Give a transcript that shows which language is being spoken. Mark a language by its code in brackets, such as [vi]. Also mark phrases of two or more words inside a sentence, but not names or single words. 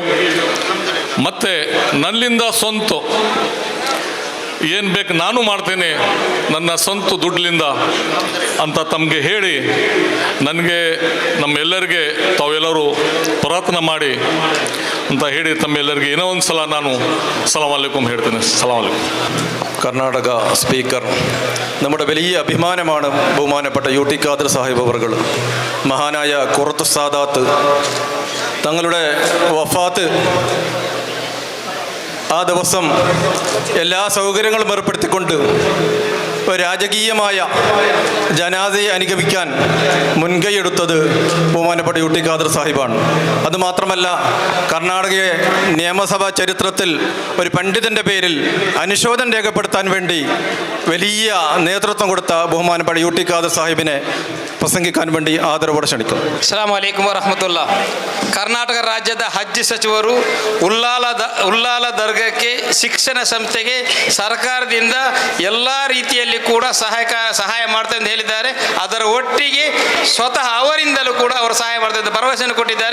[kn] ಮತ್ತು ನನ್ನಿಂದ ಸ್ವಂತ ಏನು ಬೇಕು ನಾನು ಮಾಡ್ತೇನೆ, ನನ್ನ ಸ್ವಂತ ದುಡ್ಡಿನಿಂದ ಅಂತ ತಮಗೆ ಹೇಳಿ, ನನಗೆ ನಮ್ಮೆಲ್ಲರಿಗೆ ತಾವೆಲ್ಲರೂ ಪ್ರಾರ್ಥನೆ ಮಾಡಿ ಅಂತ ಹೇಳಿ തമ്മെല്ലರಿಗೆ ಇನ್ನೂ ಒಂದು ಸಲ ನಾನು [ar] السلام عليكم [kn] ಹೇಳ್ತೇನೆ. [ar] السلام عليكم. [ml] കർണാടക സ്പീക്കർ, നമ്മുടെ വലിയ അഭിമാനമാണ് ബഹുമാനപ്പെട്ട UT ഖാദർ സാഹിബ് അവർകൾ. മഹാനായ ഖുറത്ത് സാദാത്ത് തങ്ങളുടെ വഫാത്ത് ആ ദിവസം എല്ലാ സൗകര്യങ്ങളും ഏർപ്പെടുത്തിക്കൊണ്ട് രാജകീയമായ ജനാസയെ അനുഗമിക്കാൻ മുൻകൈയെടുത്തത് ബഹുമാനപ്പെട്ട യൂട്ടി ഖാദർ സാഹിബാണ്. അതുമാത്രമല്ല, കർണാടക നിയമസഭാ ചരിത്രത്തിൽ ഒരു പണ്ഡിതൻ്റെ പേരിൽ അനുശോചനം രേഖപ്പെടുത്താൻ വേണ്ടി വലിയ നേതൃത്വം കൊടുത്ത ബഹുമാനപ്പെട്ട യൂട്ടി ഖാദർ സാഹിബിനെ ಪ್ರಸಂಗಿക്കാൻ വേണ്ടി ಆದರವೋടെ ಕ್ಷಣಿക്കുന്നു. [ar] السلام عليكم ورحمة الله. [kn] ಕರ್ನಾಟಕ ರಾಜ್ಯದ ಹಜ್ ಸಚಿವರು ಉಲ್ಲಾಲ ದರ್ಗಕ್ಕೆ ಶಿಕ್ಷಣ ಸಂಸ್ಥೆಗೆ ಸರ್ಕಾರದಿಂದ ಎಲ್ಲ ರೀತಿಯಲ್ಲಿ ಕೂಡ ಸಹಾಯ ಮಾಡ್ತಾರೆ ಅಂತ ಹೇಳಿದ್ದಾರೆ. ಅದರ ಒಟ್ಟಿಗೆ ಸ್ವತಃ ಅವರಿಂದಲೂ ಕೂಡ ಅವರು ಸಹಾಯ ಮಾಡ್ತಾರೆ ಅಂತ ಭರವಸೆಯನ್ನು ಕೊಟ್ಟಿದ್ದಾರೆ.